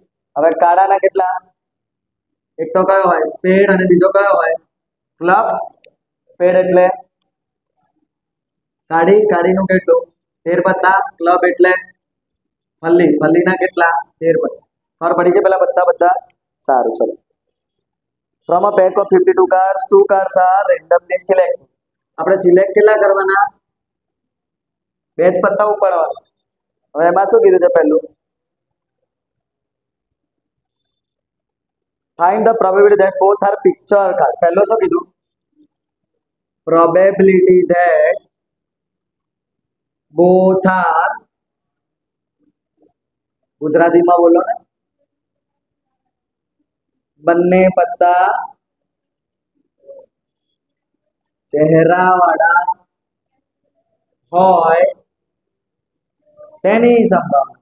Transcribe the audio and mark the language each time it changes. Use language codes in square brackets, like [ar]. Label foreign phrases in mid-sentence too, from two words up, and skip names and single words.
[gu] હવે કાળાના કેટલા? એક તો કયો હોય? સ્પેડ અને બીજો કયો હોય? ક્લબ. સ્પેડ એટલે કાઢીનું કેટલું? 13 પત્તા. ક્લબ એટલે ફલ્લીના કેટલા 13 ખબર પડી કે પેલા બધા સારું ચલો. [en] From a pack of 52 cards, 2 cards are randomly selected. [gu] આપણે સિલેક્ટ કેટલા કરવાના? 2 જ પત્તા ઉપાડવાના. હવે એમાં શું કીધું છે પહેલું? [en] Find the probability that both are picture card. [gu] પહેલું શું કીધું? [en] Probability that both are, [gu] ગુજરાતીમાં બોલો ને, બંને પત્તા ચહેરાવાળા હોય તેની સંભાવના.